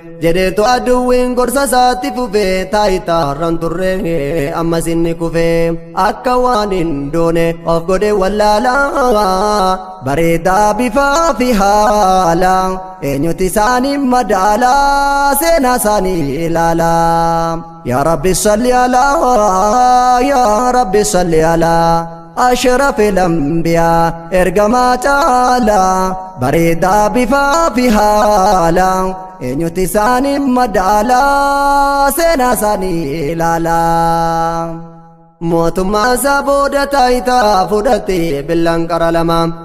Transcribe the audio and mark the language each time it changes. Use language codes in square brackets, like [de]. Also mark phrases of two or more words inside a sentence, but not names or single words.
[om] Jedheetu aduwwiin gorsa isaatti fufe, taayitaa irraan turre, ammas inni kufe. Akka waan hin doone of godhe wallaalaa, bareedaa bifaa fi haala. Eenyuti isaanii madaala, seenaa isaanii ilaala. [ar] يا رب صل على، يا رب صل على أشرف الأنبياء، [om] ergamaa caala. Bareedaa bifaa fi haala. Eenyuti isaanii madaala, seenaa isaanii ilaala. Mootummaa isaa booda taayitaa fudhate billaan qara lama.